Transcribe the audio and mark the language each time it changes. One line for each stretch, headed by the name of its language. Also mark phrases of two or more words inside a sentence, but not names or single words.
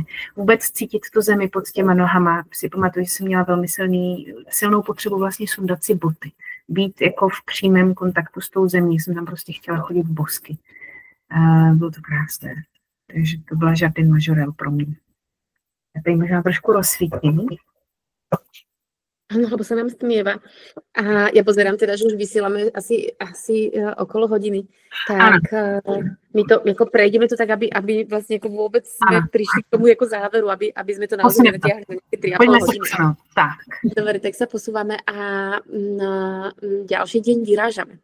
Czech: Vůbec cítit tu zemi pod těma nohama, si pamatuju, že jsem měla velmi silnou potřebu vlastně sundat si boty, být jako v přímém kontaktu s tou zemí, jsem tam prostě chtěla chodit v bosky. Bylo to krásné, takže to byla Jardin Majorel pro mě. Já tady možná trošku rozsvítím.
Slovak: Áno, lebo sa nám stmieva. A ja pozerám teda, že už vysielame asi okolo hodiny.
Czech: Ano,
Slovak: Tak my to ako prejdeme to tak, aby vlastne ako vôbec sme
Czech: ano.
Slovak: prišli k tomu ako záveru, aby sme to naozaj Posuneme to. nenatiahli na nejaké 3,5
Czech: Pojďme se
Slovak: hodiny.
Czech: posunout. Tak.
Slovak: Dobre, tak sa posúvame a na ďalší deň vyrážame.